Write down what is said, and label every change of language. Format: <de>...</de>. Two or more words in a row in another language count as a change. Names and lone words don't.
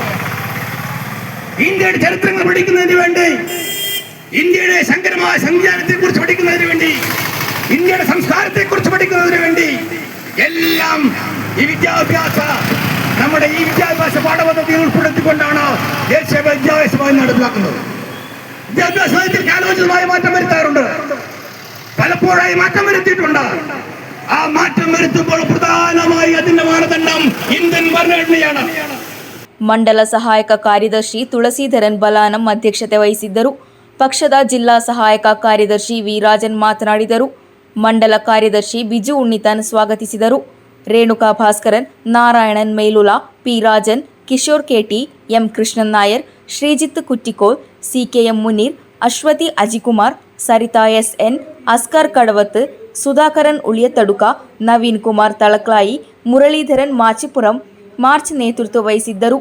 <ml>ഇന്ത്യയുടെ ചരിത്രങ്ങൾ പഠിക്കുന്നതിന് വേണ്ടി, ഇന്ത്യയുടെ സങ്കരമായ സംവിധാനത്തെ കുറിച്ച് പഠിക്കുന്നതിന് വേണ്ടി, ഇന്ത്യയുടെ സംസ്കാരത്തെ കുറിച്ച് പഠിക്കുന്നതിന് വേണ്ടി എല്ലാം നമ്മുടെ ഈ വിദ്യാഭ്യാസ പാഠപദ്ധതിയിൽ ഉൾപ്പെടുത്തിക്കൊണ്ടാണ് ദേശീയ വിദ്യാഭ്യാസ നയം നടപ്പിലാക്കുന്നത്. വിദ്യാഭ്യാസ നയത്തിൽ കാലോചിതമായ മാറ്റം വരുത്താറുണ്ട്, പലപ്പോഴായി മാറ്റം വരുത്തിയിട്ടുണ്ട്. ആ മാറ്റം വരുത്തുമ്പോൾ പ്രധാനമായി അതിന്റെ മാനദണ്ഡം ഇന്ത്യൻ ഭരണഘടനയാണ്.</ml> <kn>ಮಂಡಲ ಸಹಾಯಕ ಕಾರ್ಯದರ್ಶಿ ತುಳಸೀಧರನ್ ಬಲಾನಂ ಅಧ್ಯಕ್ಷತೆ ವಹಿಸಿದ್ದರು. ಪಕ್ಷದ ಜಿಲ್ಲಾ ಸಹಾಯಕ ಕಾರ್ಯದರ್ಶಿ ವಿ ರಾಜನ್ ಮಾತನಾಡಿದರು. ಮಂಡಲ ಕಾರ್ಯದರ್ಶಿ ಬಿಜು ಉಣ್ಣಿತನ್ ಸ್ವಾಗತಿಸಿದರು. ರೇಣುಕಾ ಭಾಸ್ಕರನ್, ನಾರಾಯಣನ್ ಮೇಲುಲಾ, ಪಿ ರಾಜನ್, ಕಿಶೋರ್ ಕೆಟಿ, ಎಂ ಕೃಷ್ಣನ್ ನಾಯರ್, ಶ್ರೀಜಿತ್ ಕುಟ್ಟಿಕೋಲ್, ಸಿಕೆಎಂ ಮುನೀರ್, ಅಶ್ವತಿ ಅಜಿಕುಮಾರ್, ಸರಿತಾ ಎಸ್ಎನ್, ಅಸ್ಕರ್ ಕಡವತ್, ಸುಧಾಕರನ್ ಉಳಿಯತಡುಕ, ನವೀನ್ ಕುಮಾರ್ ತಳಕ್ಲಾಯಿ, ಮುರಳೀಧರನ್ ಮಾಚಿಪುರಂ ಮಾರ್ಚ್ ನೇತೃತ್ವ ವಹಿಸಿದ್ದರು.</kn>